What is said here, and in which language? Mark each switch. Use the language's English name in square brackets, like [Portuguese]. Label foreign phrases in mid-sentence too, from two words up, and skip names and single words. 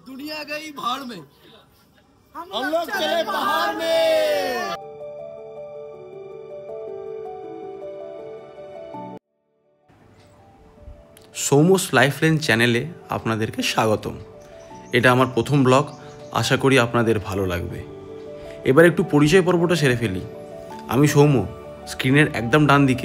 [Hindi] दुनिया गई भाड़ में, हम लोग चले पहाड़ में। [Bangla] সৌমস লাইফলাইন চ্যানেলে আপনাদেরকে স্বাগতম। এটা আমার প্রথম ব্লগ, আশা করি আপনাদের ভালো লাগবে। এবার একটু পরিচয় পর্বটা সেরে ফেলি। আমি সৌম, স্ক্রিনের একদম ডান দিকে।